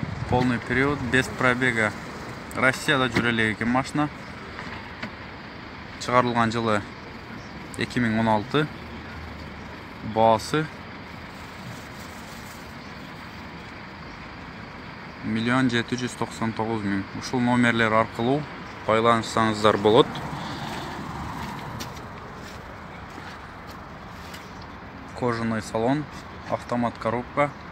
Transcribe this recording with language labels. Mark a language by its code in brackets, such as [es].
[ru] Полный период, без пробега. [ky] Россияда жүрө элек экен машина. Чыгарылган жылы 2016. Баасы 1,799 миң. Ушул номерлер аркылуу байланышсаңыздар болот. [ru] Кожаный салон, автомат коробка.